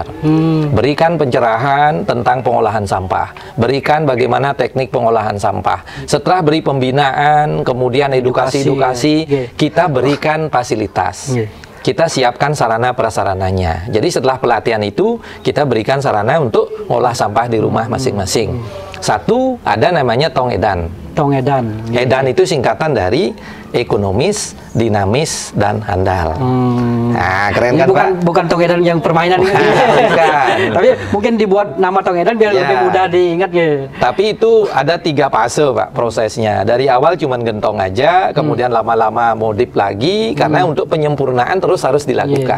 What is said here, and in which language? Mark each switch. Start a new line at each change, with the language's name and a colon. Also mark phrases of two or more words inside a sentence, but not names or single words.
Indonesian: Berikan pencerahan tentang pengolahan sampah, berikan bagaimana teknik pengolahan sampah. Setelah beri pembinaan, kemudian edukasi, kita berikan fasilitas. Kita siapkan sarana prasarananya. Jadi setelah pelatihan itu, kita berikan sarana untuk ngolah sampah di rumah masing-masing. Satu, ada namanya tong edan. Tong edan. Edan itu singkatan dari ekonomis, dinamis, dan handal. Nah, keren kan Pak? Bukan tong edan yang permainan ini. Tapi mungkin dibuat nama tong edan biar lebih mudah diingat ya. Tapi itu ada 3 fase Pak prosesnya. Dari awal cuman gentong aja, kemudian lama-lama modif lagi, karena untuk penyempurnaan terus harus dilakukan.